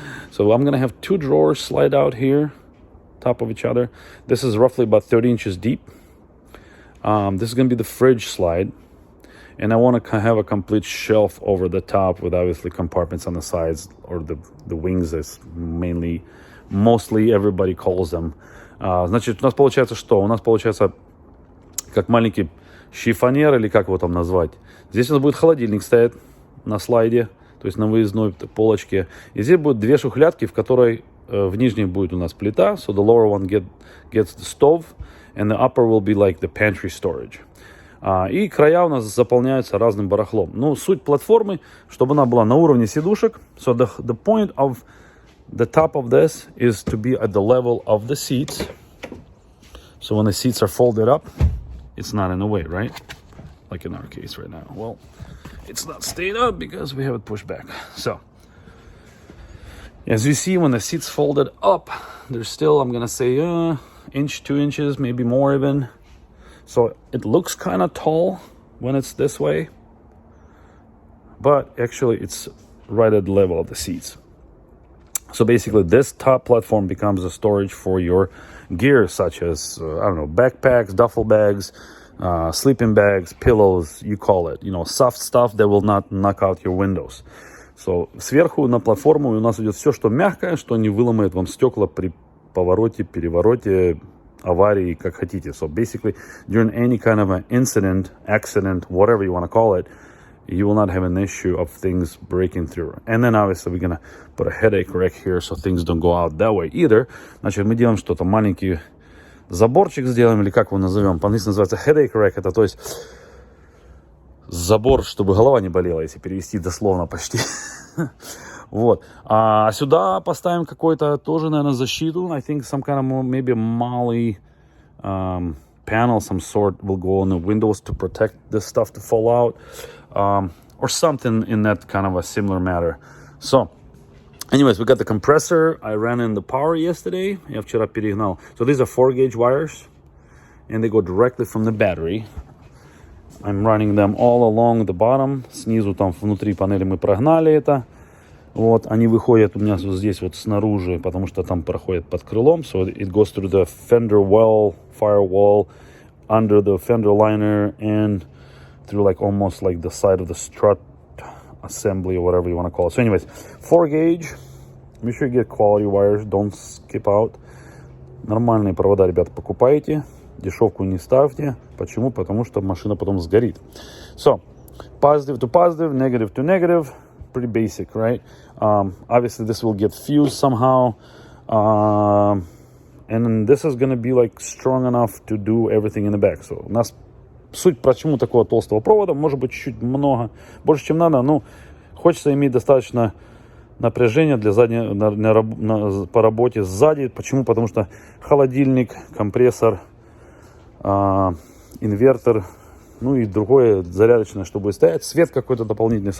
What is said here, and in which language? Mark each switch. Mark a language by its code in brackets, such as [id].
[en] So I'm going to have two drawers slide out here, top of each other. This is roughly about 30 inches deep. This is going to be the fridge slide. And I want to have a complete shelf over the top with obviously compartments on the sides, or the wings, as mostly everybody calls them. [ru] Значит, у нас получается что? У нас получается как маленький шифонер, или как его там назвать. Здесь у нас будет холодильник стоять на слайде, то есть на выездной полочке. И здесь будут две шухлядки, в которой в нижней будет у нас плита. [en] So the lower one gets the stove, and the upper will be like the pantry storage. [ru] И края у нас заполняются разным барахлом. Ну, суть платформы, чтобы она была на уровне сидушек. [en] So the point of the top of this is to be at the level of the seats. So when the seats are folded up, it's not in the way, right? Like in our case right now. Well, it's not stayed up because we have it pushed back. So, as you see, when the seat's folded up, there's still, I'm gonna say, inch, 2 inches, maybe more even. So it looks kind of tall when it's this way, but actually it's right at the level of the seats. So basically this top platform becomes a storage for your gear, such as, I don't know, backpacks, duffel bags, sleeping bags, pillows, you call it, you know, soft stuff that will not knock out your windows. [ru] So сверху на платформу у нас идет все, что мягкое, что не выломает вам стекла при повороте, перевороте, аварии, как хотите. [en] So basically, during any kind of an incident, accident, whatever you want to call it, you will not have an issue of things breaking through. And then obviously we're going to put a headache rack here, so things don't go out that way either. [ru] Значит, мы делаем что-то, маленький заборчик сделаем, или как его назовем, по-английски называется headache rack, это то есть забор, чтобы голова не болела, если перевести дословно почти. Вот. А сюда поставим какой-то тоже, наверное, защиту. [en] I think some kind of maybe a MOLLE panel, some sort, will go on the windows to protect this stuff to fall out. Or something in that kind of a similar matter. So, anyways, we got the compressor. I ran in the power yesterday. [ru] Я вчера перегнал. [en] So these are 4-gauge wires, and they go directly from the battery. I'm running them all along the bottom. [ru] Снизу там внутри панели мы прогнали это. Вот, они выходят у меня вот здесь вот снаружи, потому что там проходит под крылом. [en] So it goes through the fender well, firewall, under the fender liner, and through like almost like the side of the strut assembly or whatever you want to call it. So anyways, 4-gauge. Make sure you get quality wires. Don't skip out. [ru] Нормальные провода, ребята, покупайте. Дешевку не ставьте. Почему? Потому что машина потом сгорит. [en] So, positive to positive, negative to negative. Pretty basic, right? Obviously, this will get fused somehow. And this is going to be like strong enough to do everything in the back. [ru] So, у нас суть, почему такого толстого провода, может быть, чуть-чуть много, больше, чем надо, но хочется иметь достаточно напряжения для по работе сзади. Почему? Потому что холодильник, компрессор, инвертор, ну и другое зарядочное, что будет стоять, свет какой-то дополнительный.